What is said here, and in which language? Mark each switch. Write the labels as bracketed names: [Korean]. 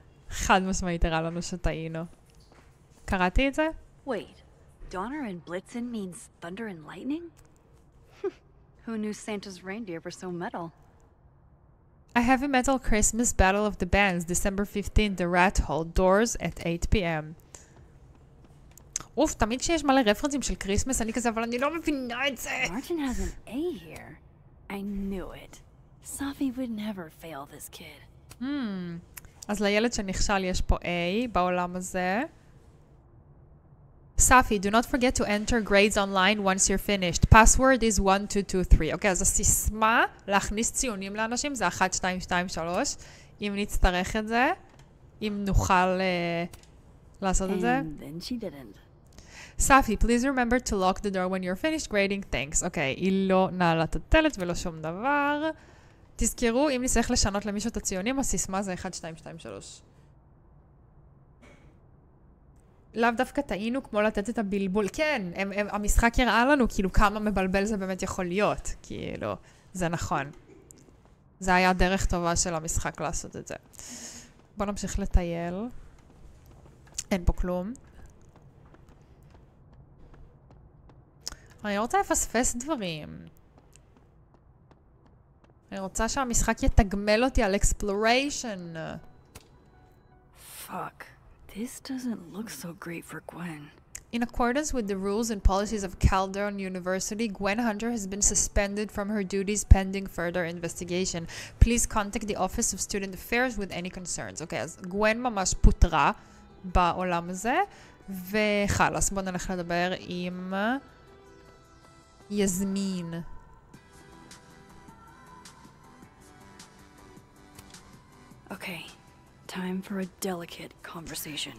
[Hebrew] חד משמעית הראה לנו שטעינו. קראתי את זה? [English] Wait, Donner and Blitzen means thunder and lightning? Who knew Santa's reindeer were so metal? A heavy metal Christmas Battle of the Bands, December 15, The Rat Hole, doors at 8 p.m. [Hebrew] אוף, תמיד שיש מלא רפרנסים של קריסמס, אני כזה, אבל אני לא מבינה את זה. [English] Martin has an A here. I knew it. Safi would never fail this kid. [Hebrew] אז לילד שנכשל יש פה A בעולם הזה. [English] Safi, do not forget to enter grades online once you're finished. Password is 1223. [Hebrew] אוקיי, אז הסיסמה להכניס ציונים לאנשים זה 1, 2, 2, 3. אם נצטרך את זה, אם נוכל לעשות את זה. [English] And then she didn't. Safi, please remember to lock the door when you're finished grading. Thanks. [Hebrew] אוקיי, היא לא נעלה את הדלת ולא שום דבר. תזכרו, אם נצטרך לשנות למישהו את הציונים, הסיסמה זה 1, 2, 2, 3. לאו דווקא טעינו כמו לתת את הבלבול. כן, המשחק יראה לנו כאילו כמה מבלבל זה באמת יכול להיות. כאילו, זה נכון. זה היה דרך טובה של המשחק לעשות את זה. בוא נמשיך לטייל. אין פה כלום. אני רוצה לפספס דברים. אני רוצה שהמשחק יתגמל אותי על exploration. [English] Fuck. This doesn't look so great for Gwen. In accordance with the rules and policies of Calderon University, Gwen Hunter has been suspended from her duties pending further investigation. Please contact the Office of Student Affairs with any concerns. [Hebrew] אוקיי, אז גווין ממש פוטרה בעולם הזה, וחלס, בוא נלך לדבר עם יזמין. [English] Okay, time for a delicate conversation.